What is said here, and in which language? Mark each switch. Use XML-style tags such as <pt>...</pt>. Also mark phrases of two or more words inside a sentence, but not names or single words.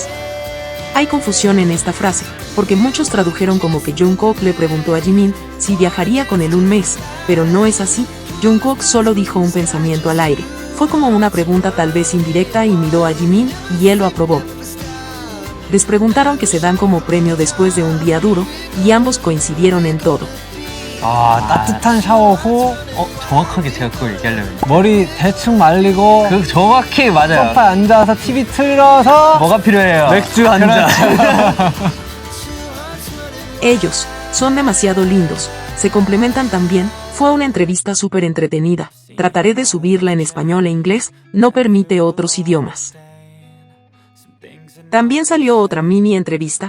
<es>Hay confusión en esta frase, porque muchos tradujeron como que Jungkook le preguntó a Jimin si viajaría con él un mes, pero no es así, Jungkook solo dijo un pensamiento al aire. Fue como una pregunta tal vez indirecta y miró a Jimin, y él lo aprobó. Les preguntaron que se dan como premio después de un día duro, y ambos coincidieron en todo.</es> <ko>아, 따뜻한 샤워 후 정확하게 제가 그걸 얘기하려고 했는데. 머리 대충 말리고 그 정확히 맞아요. 소파에 앉아서 TV 틀어서 뭐가 필요해요? 맥주 한 잔.</ko> <es>Ellos son demasiado lindos, se complementan también. Fue una entrevista súper entretenida. Trataré de subirla en español e inglés, no permite otros idiomas. También salió otra mini entrevista.</es>